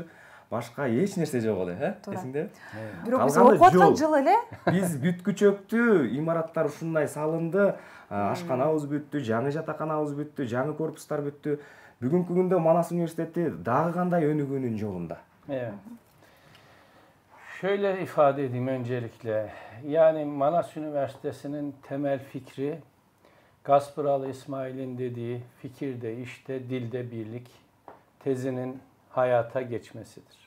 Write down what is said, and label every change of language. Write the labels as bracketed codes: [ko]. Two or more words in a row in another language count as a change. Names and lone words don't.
[ky] Башка эч нерсе жок эле, эсиңдеби? Бирок биз окуп аткан жыл эле биз бүткүчөктү, имараттар ушундай салынды, ашканабыз бүттү, жаңы жатаканабыз бүттү, жаңы корпустар бүттү. Бүгүнкү күндө Манас университети дагы кандай өнүгүүнүн жолунда? [tr] Evet. Şöyle ifade edeyim öncelikle. Yani Manas Üniversitesi'nin temel fikri Gaspıralı İsmail'in dediği fikirde, işte, dilde birlik tezinin hayata geçmesidir.